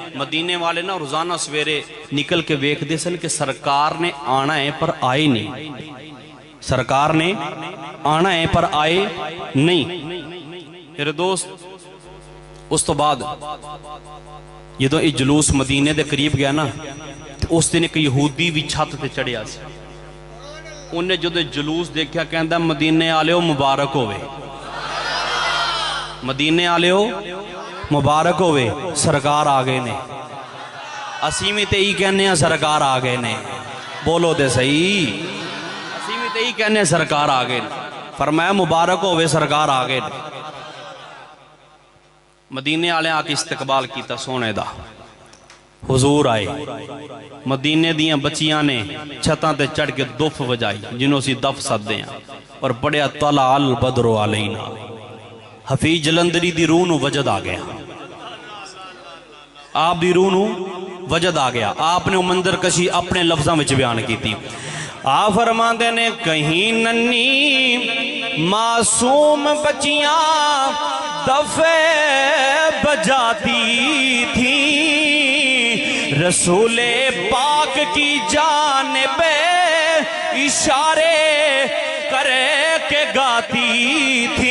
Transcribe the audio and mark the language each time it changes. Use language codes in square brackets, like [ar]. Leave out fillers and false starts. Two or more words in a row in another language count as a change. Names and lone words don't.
[pa] مدینے والے نا روزانہ سویرے نکل کے ویکھ دے سن کہ سرکار نے آنا ہے پر آئے نہیں. سرکار نے آنا ہے پر آئے نہیں. میرے دوست اس تو بعد یہ تو جلوس مدینے دے قریب گیا نا اس دن ایک یہودی بھی چھت تے چڑھیا سی. انہیں جو جلوس دیکھا کہندا مدینے آلیو مبارک ہوئے. مدینے آلیو مبارک ہوئے سرکار آگئے نے. اسی میں تے ہی کہنے ہیں سرکار آگئے نے. بولو دے صحیح. اسی میں تے ہی کہنے ہیں سرکار آگئے نے. فرمایا مبارک ہوئے سرکار آگئے نے. مدینے آلے آکے استقبال کیتا سونے دا. حضور آئے. مدینے دیاں بچیاں نے چھتاں تے چڑھ کے دف وجائی جنہوں سی دف سد دیاں اور پڑھیا [ar] طلع البدر علینا. [pa] حفیظ جلندری دی روح نو وجد آ گیا. آپ دی روح نو وجد آ گیا. آپ نے منظر کشی اپنے لفظاں وچ بیان کی تھی. [ur] آ فرماتے نے کہیں ننھی معصوم بچیاں دفے بجاتی تھی، رسولِ پاک کی جانب اشارے کرے کے گاتی تھی.